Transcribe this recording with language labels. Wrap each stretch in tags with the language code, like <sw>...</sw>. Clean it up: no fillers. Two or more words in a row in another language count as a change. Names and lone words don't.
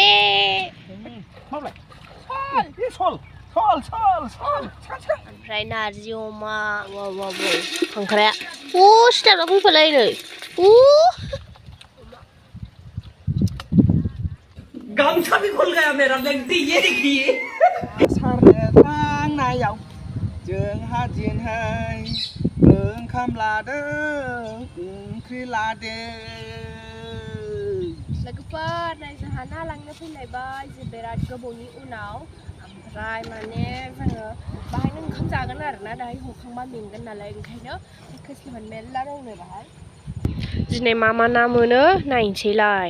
<brx>माब्लाय सल ओमफ्राय नारजि अमा वाव खांख्राया सिथाबना फैफालाय नै</brx> <hi>गामछा भी खुल गया मेरा लगती ये देखिए</hi> <brx>सारनो थांनायाव जोंहा दिनहाय ओंखाम लादों ओंख्रि लादों लोगोफोर नै जोंहा ना लांनो फैलायबाय जों बिराद गोबावनि उनाव ओमफ्राय माने जोङो बाहायनो ओंखाम जागोन आरोना दाहाय हखांबा मेंगोन नालाय ओंखायनो खोस्लिफान मेरला दंनो बाहाय दिनै मा ना मोनो नायनोसैलाय</brx>